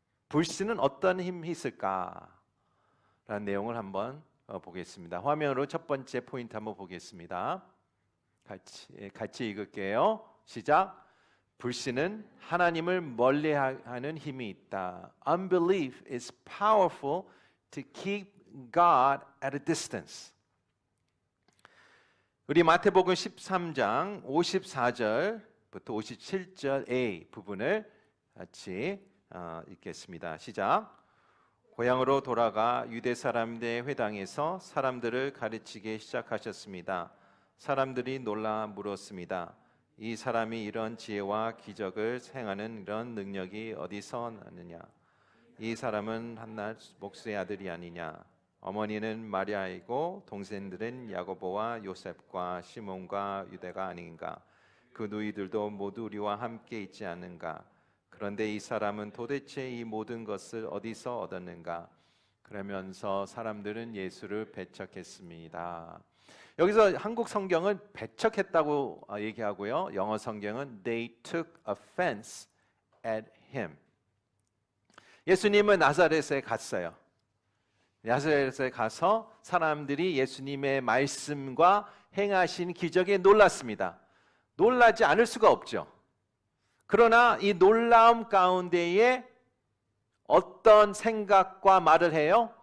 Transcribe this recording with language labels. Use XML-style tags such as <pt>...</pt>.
<ko>불신은 어떤 힘이 있을까? 라는 내용을 한번 보겠습니다. 화면으로 첫 번째 포인트 한번 보겠습니다. 같이 읽을게요. 시작. 불신은 하나님을 멀리하는 힘이 있다.</ko> <en>Unbelief is powerful to keep God at a distance.</en> <ko>우리 마태복음 13장 54절부터 57절 A 부분을 같이 읽겠습니다. 시작. 고향으로 돌아가 유대 사람들의 회당에서 사람들을 가르치기 시작하셨습니다. 사람들이 놀라 물었습니다. 이 사람이 이런 지혜와 기적을 행하는 이런 능력이 어디서 나느냐? 이 사람은 한나 목수의 아들이 아니냐? 어머니는 마리아이고 동생들은 야고보와 요셉과 시몬과 유대가 아닌가? 그 누이들도 모두 우리와 함께 있지 않는가? 그런데 이 사람은 도대체 이 모든 것을 어디서 얻었는가? 그러면서 사람들은 예수를 배척했습니다. 여기서 한국 성경은 배척했다고 얘기하고요. 영어 성경은</ko> <en>they took offense at him.</en> <ko>예수님은 나사렛에 갔어요. 나사렛에 가서 사람들이 예수님의 말씀과 행하신 기적에 놀랐습니다. 놀라지 않을 수가 없죠. 그러나 이 놀라움 가운데에 어떤 생각과 말을 해요?</ko>